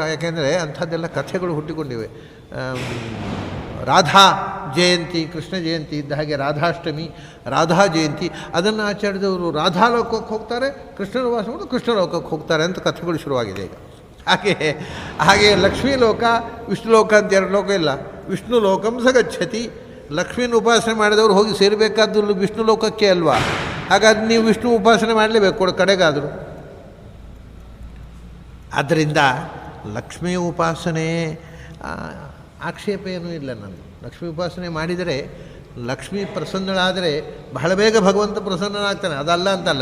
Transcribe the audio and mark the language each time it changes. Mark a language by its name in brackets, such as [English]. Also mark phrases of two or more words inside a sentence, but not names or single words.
[Kannada] ಯಾಕೆಂದರೆ ಅಂಥದ್ದೆಲ್ಲ ಕಥೆಗಳು ಹುಟ್ಟಿಕೊಂಡಿವೆ. ರಾಧಾ ಜಯಂತಿ, ಕೃಷ್ಣ ಜಯಂತಿ ಇದ್ದ ಹಾಗೆ ರಾಧಾಷ್ಟಮಿ, ರಾಧಾ ಜಯಂತಿ, ಅದನ್ನು ಆಚರಿದವರು ರಾಧಾ ಲೋಕಕ್ಕೆ ಹೋಗ್ತಾರೆ, ಕೃಷ್ಣನ ಉಪಾಸನೆ ಮಾಡೋದು ಕೃಷ್ಣ ಲೋಕಕ್ಕೆ ಹೋಗ್ತಾರೆ ಅಂತ ಕಥೆಗಳು ಶುರುವಾಗಿದೆ ಈಗ. ಹಾಗೆ ಲಕ್ಷ್ಮೀ ಲೋಕ ವಿಷ್ಣು ಲೋಕ ಅಂತ ಎರಡು ಲೋಕ ಇಲ್ಲ. [Sanskrit] ವಿಷ್ಣು ಲೋಕಂ ಸ ಗಚ್ಚತಿ. [Kannada] ಲಕ್ಷ್ಮೀನ ಉಪಾಸನೆ ಮಾಡಿದವರು ಹೋಗಿ ಸೇರಬೇಕಾದ್ದು ವಿಷ್ಣು ಲೋಕಕ್ಕೆ ಅಲ್ವಾ? ಹಾಗಾದ್ರೆ ನೀವು ವಿಷ್ಣು ಉಪಾಸನೆ ಮಾಡಲೇಬೇಕು ಕಡೆಗಾದರೂ. ಆದ್ದರಿಂದ ಲಕ್ಷ್ಮೀ ಉಪಾಸನೆ ಆಕ್ಷೇಪ ಏನೂ ಇಲ್ಲ. ನಾನು ಲಕ್ಷ್ಮೀ ಉಪಾಸನೆ ಮಾಡಿದರೆ ಲಕ್ಷ್ಮೀ ಪ್ರಸನ್ನಳಾದರೆ ಬಹಳ ಬೇಗ ಭಗವಂತ ಪ್ರಸನ್ನನಾಗ್ತಾನೆ, ಅದಲ್ಲ ಅಂತಲ್ಲ.